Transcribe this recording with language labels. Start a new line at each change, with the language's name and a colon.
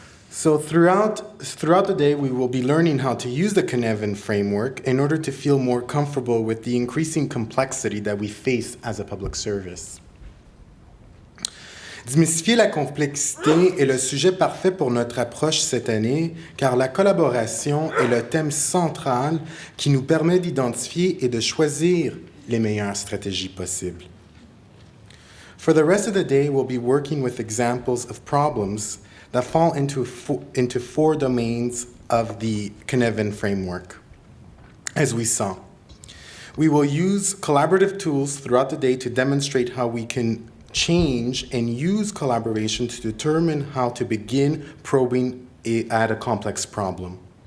English: So throughout the day, we will be learning how to use the Cynefin framework in order to feel more comfortable with the increasing complexity that we face as a public service.
French: Démystifier la complexité est le sujet parfait pour notre approche cette année, car la collaboration est le thème central qui nous permet d'identifier et de choisir les meilleures stratégies possibles.
English: For the rest of the day, we'll be working with examples of problems that fall into four domains of the Cynefin framework, as we saw. We will use collaborative tools throughout the day to demonstrate how we can change and use collaboration to determine how to begin probing at a complex problem.